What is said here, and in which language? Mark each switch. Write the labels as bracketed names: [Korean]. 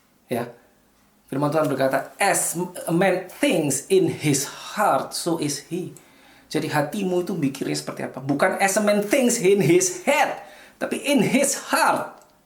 [Indonesian] Ya, firman Tuhan berkata, [English] as a man thinks in his heart, so is he. [Indonesian] Jadi hatimu itu mikirnya seperti apa? Bukan [English] as a man thinks in his head, [Indonesian] tapi [English] in his heart.